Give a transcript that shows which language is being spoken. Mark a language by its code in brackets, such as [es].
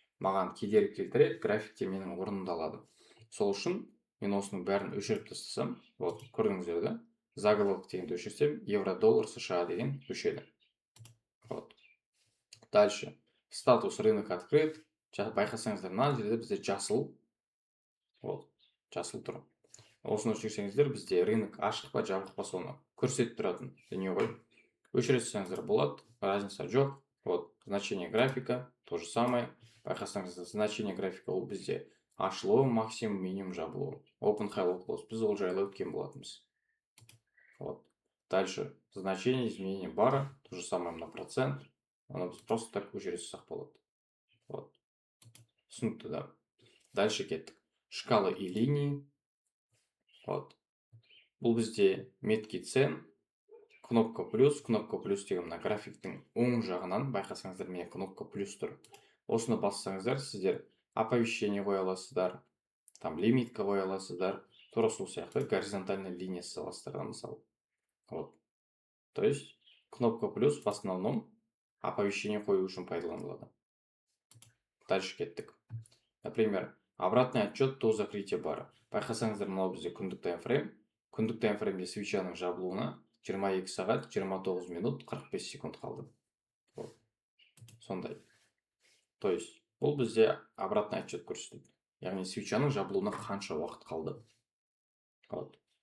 [kk] Маған кедергі келтіреді, графикте менің орнымды алады. Сол үшін мен осының бәрін өшіріп тастасам, вот, көрдіңіздер да, заголовок дегенді өшірсем, евро, доллар, США деген өшеді. Вот. Дальше. [ru] Статус рынок открыт. [kk] Байқасаңыздар, мына жерде бізде жасыл. Вот. Жасыл тұр. Осыны өшірсеңіздер, бізде рынок ашық па, жабық па соны көрсетіп тұратын дүние ғой. Өшірсеңіздер болады, разница жоқ. [ru] Вот. Значение графика то же самое. [kk] Байқасаңыздар, значение графика ол бізде ашылуы, максимум, минимум, жабылуы. Open, high, close. Біз ол жайлы өткен болатынбыз. [ru] Вот. Дальше. Значение изменения бара то же самое на процент. [kk] Оны біз просто так өшіре салсақ болады. Вот. Түсінікті, да. Дальше кеттік. [ru] Шкалы и линии. Вот. [kk] Бұл бізде метки цен, кнопка плюс деген мына графиктің оң жағынан байқасаңыздар, міне кнопка плюс тұр. Осыны бассаңыздар, сіздер оповещение қоя аласыздар, там лимитка қоя аласыздар, тура сол сияқты горизонтальный линия саласыздар, мысалы. Вот. [ru] То есть кнопка плюс в основном оповещение [kk] қою үшін пайдаланылады. [ru] Дальше кеттік. Например, обратный отчет до закрытия бара. [kk] Байқасаңыздар, мынау бізде күндік таймфрейм. Күндік таймфреймде свечаның жабылуына 22 сағат 29 минут 45 секунд қалды. Вот. Сондай. То есть, бұл бізде обратный отчет көрсетеді. Яғни свечаның жабылуына қанша уақыт қалды. Вот.